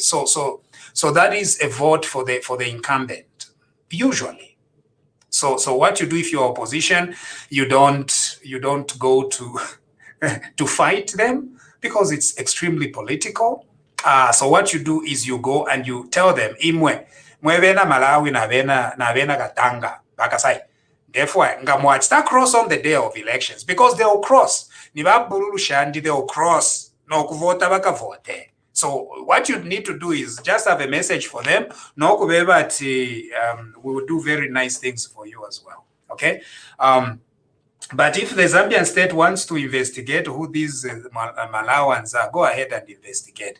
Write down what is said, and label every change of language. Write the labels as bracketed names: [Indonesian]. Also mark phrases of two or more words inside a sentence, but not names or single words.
[English] So that is a vote for the incumbent, usually. So what you do if you're opposition, you don't go to to fight them because it's extremely political. So what you do is you go and you tell them, [Bemba] Imwe, mwevena Malawi na vena Katanga, bakasai. [English] Therefore, ngamwachita cross on the day of elections because they will cross. [Bemba] Nibabululu shandi, [English] they will cross. [Bemba] No kuvota bakavote. [English] So what you need to do is just have a message for them. [Bemba] No kubeba [English] we will do very nice things for you as well. Okay. But if the Zambian state wants to investigate who these Malawans are, go ahead and investigate.